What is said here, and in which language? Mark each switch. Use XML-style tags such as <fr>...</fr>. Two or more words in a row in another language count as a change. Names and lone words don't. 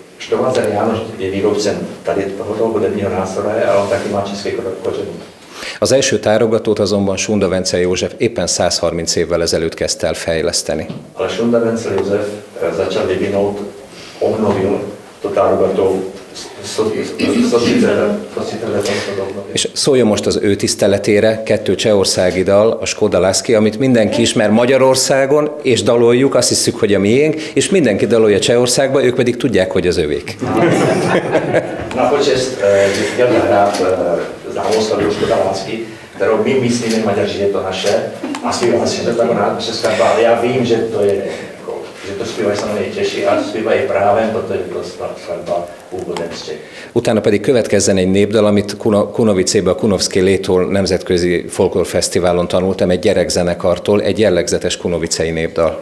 <cs>Stovaszer János je výrobcem tady tohoto hudebního nástroje, ale on taky má české kořeny.</cs> <hu>Az első tárogatót azonban Sunda Vencel József éppen 130 évvel ezelőtt kezdte el fejleszteni.</hu> <cs>Ale Sunda Vencel József začal vyvinout, obnovil to tárogató.</cs> <hu>És szóljon most az ő tiszteletére 2 csehországi dal, a Skoda Lasky, amit mindenki ismer Magyarországon, és daloljuk, azt hiszük, hogy a miénk, és mindenki dalolja Csehországba, ők pedig tudják, hogy az övék.</hu> <cs>Na počest chtěl zahrát známou skladbu Skoda Lasky, kterou my myslíme Maďaři, že je to naše, a zpívá si to tak naše skladba, ale já vím, že to je že to zpívají samozřejmě Češi a zpívají právem, protože to skladba původem z Čech.</cs> <hu>Utána pedig következzen egy népdal, amit Kunovicébe a Kunovszki Létól nemzetközi folklórfesztiválon tanultam, egy gyerekzenekartól, egy jellegzetes kunovicei népdal.</hu>